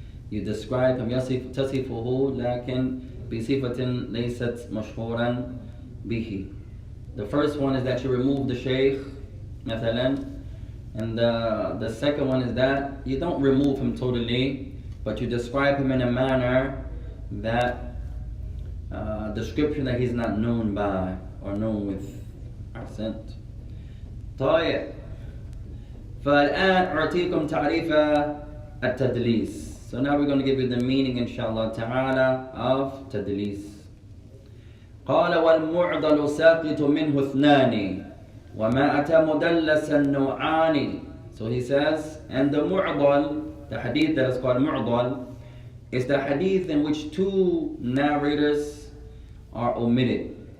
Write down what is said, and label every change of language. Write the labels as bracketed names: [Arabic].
[English] You describe him [Arabic] تصفه لكن بصفة ليست مشهورا به. [English] The first one is that you remove the shaykh مثلا, and the second one is that you don't remove him totally, but you describe him in a manner that description that he's not known by or known with accent. [Arabic] طيب فالآن أعطيكم تعريف التدليس. [English] So now we're going to give you the meaning inshallah ta'ala of tadlis. [Arabic] قال والمعضل ساقط منه اثنان وما أتى مدلسا نوعان. [English] So he says, and the mu'dal, the hadith that is called mu'dal, is the hadith in which two narrators are omitted.